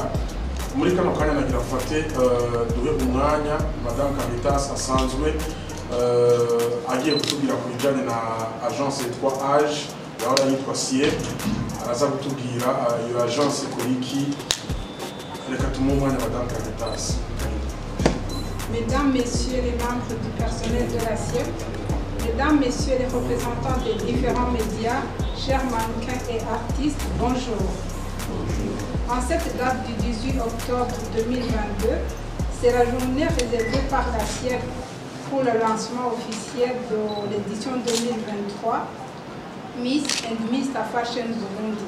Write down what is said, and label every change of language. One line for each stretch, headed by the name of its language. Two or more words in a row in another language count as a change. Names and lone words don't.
Rundi: Muri kano kanya nagira mfate duhe umwanya Madame Caritas asanzwe agiye kutubwira ku bijyanye na agence yitwa Age, yahora yitwa CIE. Araza kutubwira iyo agence kuri iki. Reka tumuhe umwanya Madame Caritas.
French: Mesdames, Messieurs les membres du personnel de la CIE, Mesdames, Messieurs les représentants des différents médias, chers mannequins et artistes, bonjour. En cette date du 18 octobre 2022, c'est la journée réservée par la CIE pour le lancement officiel de l'édition 2023 Miss and Mr Fashion Burundi.